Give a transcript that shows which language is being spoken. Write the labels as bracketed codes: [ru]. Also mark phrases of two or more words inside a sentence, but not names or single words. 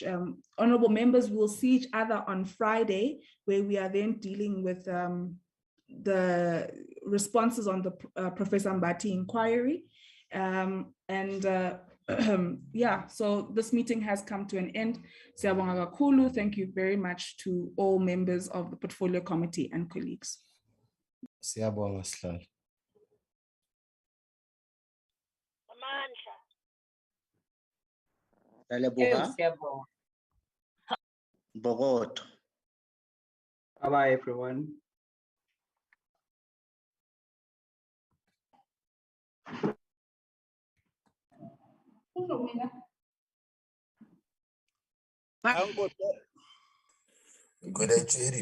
[en] Honorable members, we'll see each other on Friday, where we are then dealing with the responses on the Professor Mbati inquiry. Yeah, so this meeting has come to an end. [zu] Siyabonga kakhulu. [en] Thank you very much to all members of the Portfolio Committee and colleagues. [zu] Siyabonga Sihlalo. Bogoto. [en] Bye-bye, everyone. Good day, Jerry.